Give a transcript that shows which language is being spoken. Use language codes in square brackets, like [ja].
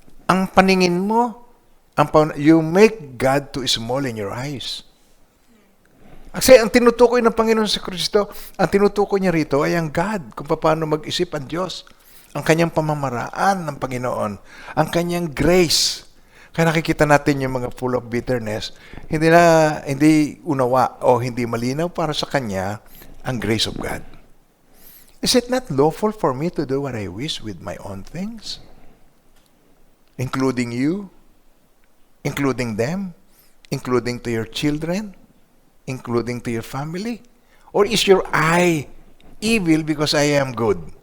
[tl] Ang paningin mo, [en] you make God too small in your eyes. [tl] Kasi ang tinutukoy ng Panginoon sa Kristo, ang tinutukoy niya rito ay ang God, kung paano mag-isip ang Diyos. Ang kanyang pamamaraan ng Panginoon, ang kanyang grace. Kaya nakikita natin yung mga full of bitterness, hindi unawa o hindi malinaw para sa kanya ang grace of God. [en] Is it not lawful for me to do what I wish with my own things? Including you, including them, including to your children, including to your family? Or is your eye evil because I am good?